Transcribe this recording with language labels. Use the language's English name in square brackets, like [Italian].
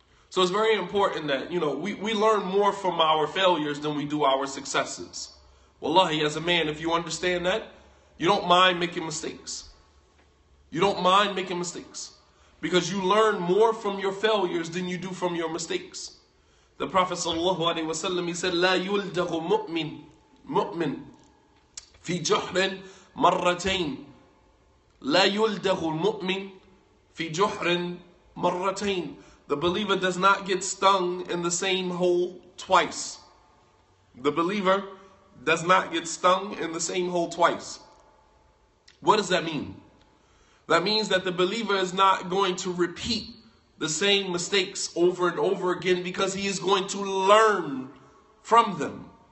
[English] So it's very important that, we learn more from our failures than we do our successes. Wallahi, as a man, if you understand that, you don't mind making mistakes. You don't mind making mistakes. Because you learn more from your failures than you do from your mistakes. The Prophet ﷺ, he said, [Arabic] لا يلدغ مؤمن في جحر مرتين. لا يلدغ المؤمن في جحر مرتين. [English] The believer does not get stung in the same hole twice. The believer does not get stung in the same hole twice. What does that mean? That means that the believer is not going to repeat the same mistakes over and over again because he is going to learn from them.